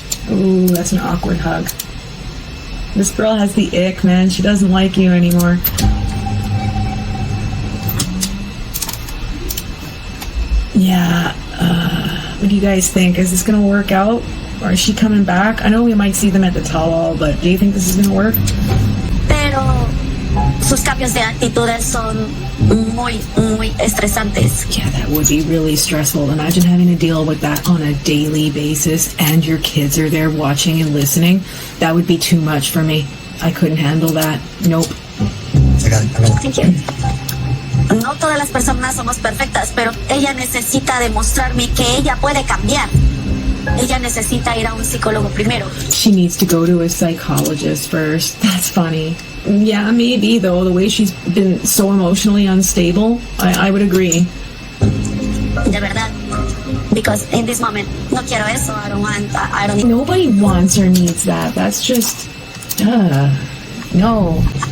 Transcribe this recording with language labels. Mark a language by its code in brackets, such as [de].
[en] Ooh, that's an awkward hug. This girl has the ick, man. She doesn't like you anymore. Yeah, what do you guys think? Is this gonna work out? Or is she coming back? I know we might see them at the tell-all, but do you think this is gonna work? [es] Pero sus cambios de actitudes son muy, muy estresantes. [en] Yeah, that would be really stressful. Imagine having to deal with that on a daily basis and your kids are there watching and listening. That would be too much for me. I couldn't handle that. Nope. I got it. Thank you. [es] No todas las personas somos perfectas, pero ella necesita demostrarme que ella puede cambiar. Ella necesita ir a un psicólogo primero. [en] She needs to go to a psychologist first. That's funny. Yeah, maybe, though, the way she's been so emotionally unstable, I would agree. [es] De verdad. [en] Because in this moment, [es] no quiero eso. [en] I don't need. Nobody wants or needs that. That's just, no.